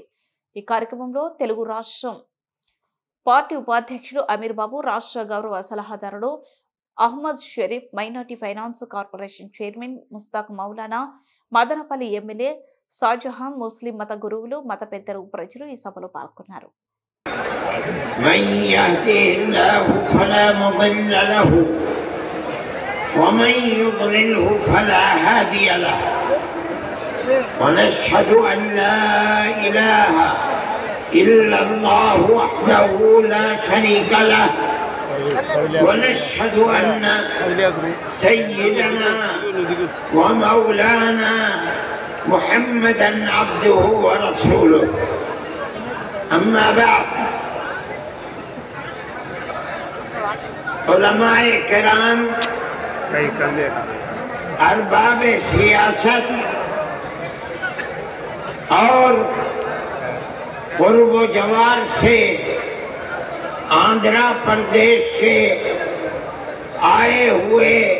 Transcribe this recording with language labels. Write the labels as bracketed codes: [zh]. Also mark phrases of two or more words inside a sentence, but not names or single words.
[te] ఈ కార్యక్రమంలో తెలుగు రాష్ట్రం పార్టీ ఉపాధ్యక్షుడు అమీర్ బాబు, రాష్ట్ర గౌరవ సలహాదారుడు అహ్మద్ షరీఫ్, మైనార్టీ ఫైనాన్స్ కార్పొరేషన్ చైర్మన్ ముస్తాక్ మౌలానా, మదనపల్లి ఎమ్మెల్యే షాజహాన్, ముస్లిం మత గురువులు, మత పెద్దలు, ప్రజలు ఈ సభలో పాల్గొన్నారు. [ar] ومن يضلله فلا هادي له ونشهد أن لا إله إلا الله وحده لا شريك له ونشهد أن سيدنا ومولانا محمدا عبده ورسوله أما بعد [ur] علماء کرام ارباب سیاست اور پرو جوار سے آندھرا پردیش سے آئے ہوئے